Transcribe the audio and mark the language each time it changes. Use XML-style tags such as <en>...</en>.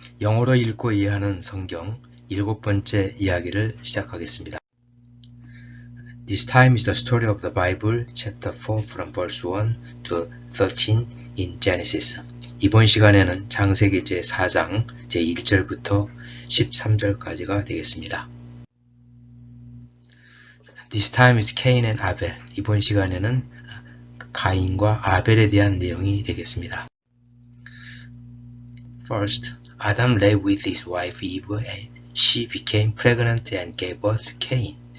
<ko>영어로 읽고 이해하는 성경 7번째 이야기를 시작하겠습니다.</ko> <en>This time is the story of the Bible, chapter 4 from verse 1 to 13 in Genesis.</en> <ko>이번 시간에는 창세기 제4장 제1절부터 13절까지가 되겠습니다.</ko> <en>This time is Cain and Abel.</en> <ko>이번 시간에는 가인과 아벨에 대한 내용이 되겠습니다.</ko> <en>First, Adam lay with his wife Eve and she became pregnant and gave birth to Cain.</en>